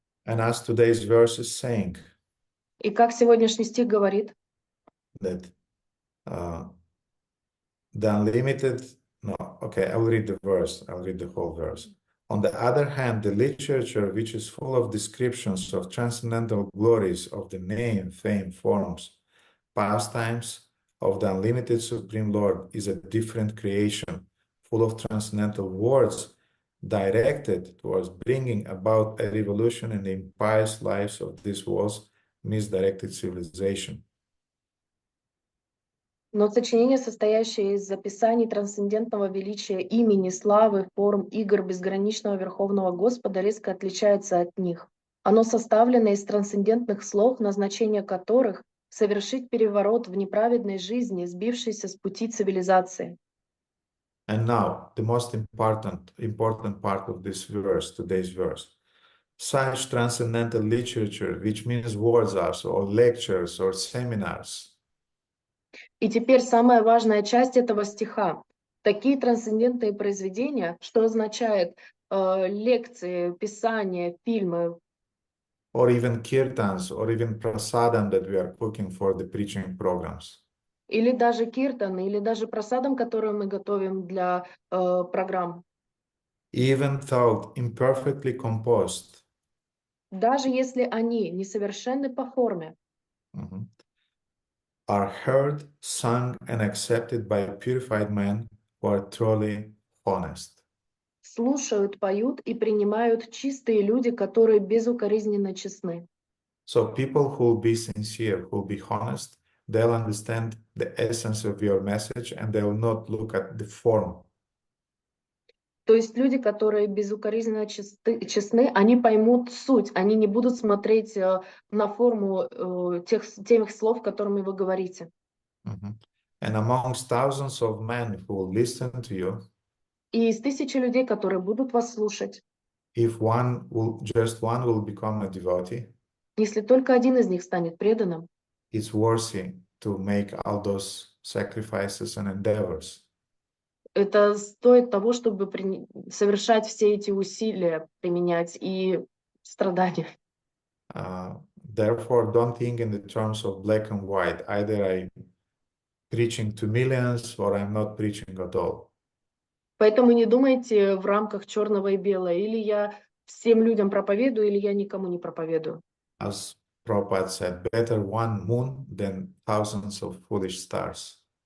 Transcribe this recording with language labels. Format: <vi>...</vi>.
<en>And as today's verse is saying,</en> <ru>И как сегодняшний стих говорит,</ru> <en>that the unlimited, no, okay, I'll read the verse, I'll read the whole verse. On the other hand, the literature, which is full of descriptions of transcendental glories of the name, fame, forms, pastimes of the unlimited Supreme Lord, is a different creation, full of transcendental words directed towards bringing about a revolution in the impious lives of this world's misdirected civilization.</en> <ru>но сочинение, состоящее из записаний трансцендентного величия имени, славы, форм, игр безграничного Верховного Господа резко отличается от них. Оно составлено из трансцендентных слов, назначение которых — совершить переворот в неправедной жизни, сбившейся с пути цивилизации.</ru> <en>And now, the most important part of this verse, today's verse. Such transcendental literature, which means words also, or lectures, or seminars,</en> <ru>И теперь самая важная часть этого стиха. Такие трансцендентные произведения, что означает лекции, писания, фильмы,</ru> <en>or even kirtans, or even prasadam that we are cooking for the preaching programs.</en> <ru>или даже киртан, или даже просадом, который мы готовим для программ.</ru> <en>Even though imperfectly composed,</en> <ru>Даже если они несовершенны по форме,</ru> <en>are heard, sung, and accepted by purified men who are truly honest.</en> <ru>слушают, поют и принимают чистые люди, которые безукоризненно честны.</ru> <en>So people who will be sincere, who will be honest, they'll understand the essence of your message and they will not look at the form.</en> <ru>То есть люди, которые безукоризненно честны, они поймут суть, они не будут смотреть на форму тех слов, которыми вы говорите.</ru> <en>And amongst thousands of men who will listen to you,</en> <ru>И из тысячи людей, которые будут вас слушать,</ru> <en>if just one will become a devotee,</en> <ru>если только один из них станет преданным,</ru> <en>it's worthy to make all those sacrifices and endeavors.</en> <ru>это стоит того, чтобы совершать все эти усилия, применять и страдания.</ru> <en>Therefore, don't think in the terms of black and white. Either I'm preaching to millions or I'm not preaching at all.</en> <ru>Поэтому не думайте в рамках черного и белого. Или я всем людям проповедую, или я никому не проповедую.</ru> <en>As Prabhupada said, better one moon than thousands of foolish stars.</en>